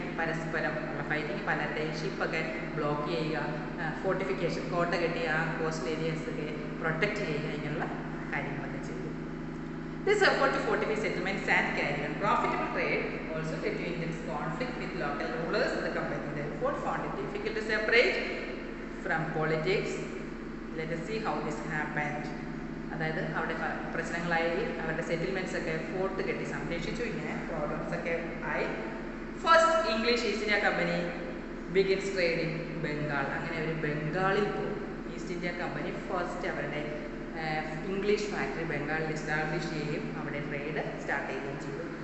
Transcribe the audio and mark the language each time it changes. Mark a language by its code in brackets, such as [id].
[ml] പരസ്പരം ഉള്ള ഫൈറ്റിംഗ്, പലരുടെയും ഷിപ്പൊക്കെ ബ്ലോക്ക് ചെയ്യുക, ഫോർട്ടിഫിക്കേഷൻ, കോട്ട കെട്ടി ആ കോസ്റ്റൽ ഏരിയാസൊക്കെ പ്രൊട്ടക്റ്റ് ചെയ്യുക, ഇങ്ങനെയുള്ള കാര്യങ്ങളൊക്കെ ചെയ്തു. [en] This effort to fortify settlements and carry on profitable trade also led to intense conflict with local rulers. The company therefore found it difficult to separate from politics. Let us see how this happened. [ml] അതായത് അവിടെ പ്രശ്നങ്ങളായി, അവരുടെ settlements ഒക്കെ fort കെട്ടി സംരക്ഷിച്ചു, ഇങ്ങനെ problems ഒക്കെ ആയി. [en] First English East India Company begins trade in Bengal. [ml] അങ്ങനെ അവർ ബംഗാളിൽ പോകും. ഈസ്റ്റ് ഇന്ത്യ കമ്പനി ഫസ്റ്റ് അവരുടെ ഇംഗ്ലീഷ് ഫാക്ടറി ബംഗാളിൽ എസ്റ്റാബ്ലിഷ് ചെയ്യുകയും അവിടെ ട്രേഡ് സ്റ്റാർട്ട് ചെയ്യുകയും ചെയ്തു.